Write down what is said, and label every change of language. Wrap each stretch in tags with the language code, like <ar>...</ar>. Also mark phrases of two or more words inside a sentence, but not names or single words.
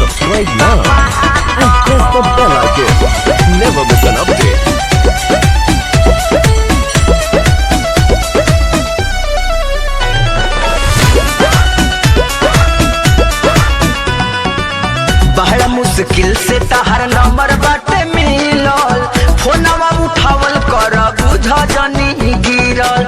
<en>right now and press the bell icon. Never miss an update.</en> <bho>बड़ा मुश्किल से तहर नंबर बाटे मिलल, फोनवा उठावल कर बुझ जानी गिरल।</bho>